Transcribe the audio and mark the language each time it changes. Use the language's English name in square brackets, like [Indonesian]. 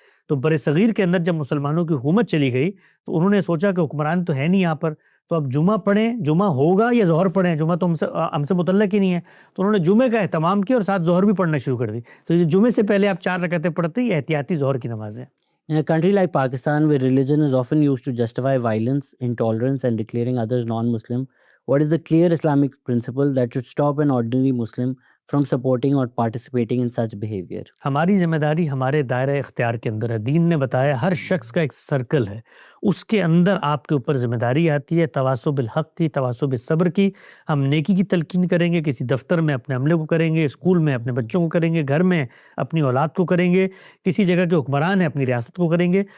[Urdu] تو بر صغیر کے اندر جب مسلمانوں کی حکومت چلی گئی تو انہوں نے سوچا کہ حکمران تو ہے نہیں یہاں پر، تو اب جمعہ پڑھیں، جمعہ ہوگا یا ظہر پڑھیں، جمعہ تو ہم سے متعلق ہی نہیں ہے. تو انہوں نے جمعے کا اہتمام کیا اور ساتھ ظہر بھی پڑھنا شروع کر دی. تو یہ جمعے سے پہلے آپ 4 رکعتیں پڑھتے ہیں، یہ احتیاطی ظہر کی نماز ہے. [English] In a country like Pakistan, where religion is often used to justify violence, intolerance, and declaring others non-Muslim, what is the clear Islamic principle that should stop an ordinary Muslim from supporting or participating in such behavior? [Urdu] ہماری ذمہ داری ہمارے دائرہ اختیار کے اندر ہے. دین نے بتایا ہر شخص کا ایک سرکل ہے، اس کے اندر آپ کے اوپر ذمہ داری آتی ہے تواصو بالحق کی، تواصو بالصبر کی. ہم نیکی کی تلقین کریں گے، کسی دفتر میں اپنے عملے کو کریں گے، اسکول میں اپنے بچوں کو کریں گے، گھر میں اپنی اولاد کو کریں گے، کسی جگہ کے حکمران ہیں اپنی ریاست کو کریں گے.